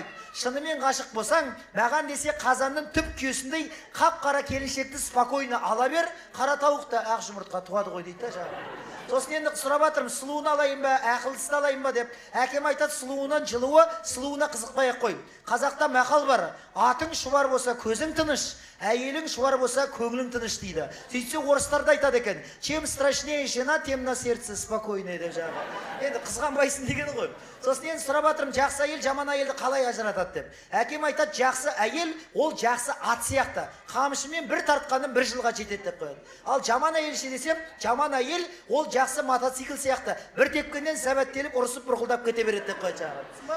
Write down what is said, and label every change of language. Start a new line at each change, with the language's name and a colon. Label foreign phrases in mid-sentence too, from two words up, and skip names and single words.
Kazakh: Шынымен ғашық болсаң, маған десе қазанның түп күйесіндей қап-қара келіншекті спокойно ала бер, қара тауық та ақ жұмыртқа туады ғой" дейді жаңағы. Сосын енді сұрап жатырмын: "Сұлуын алайын ба, ақылдысын алайын ба" деп. Әкем айтады: "Сұлуынан жылуы, сұлуына қызықпай-ақ қой. Қазақта мақал бар: атың шұбар болса көзің тыныш, әйелің шұбар болса көңілің тыныш" дейді. Сөйтсе орыстарда айтады екен:
Russian: "Чем страшнее жена, тем на сердце спокойнее"
Kazakh: деп жаңағы. Енді қызғанбайсың деген ғой. Сосын енді сұрап жатырмын: "Жақсы әйел жаман әйелді қалай ажыратады" деп. Әкем айтады: "Жақсы әйел ол жақсы ат сияқты, қамшымен бір тартқанын 1 жылға жетеді" деп қояды. Ал жаман әйел ше десем, жаман әйел ол жақсы мотоцикл сияқты, бір тепкеннен сәбәттеліп ұрысып бұрқылдап кете береді деп қояды жаңағы.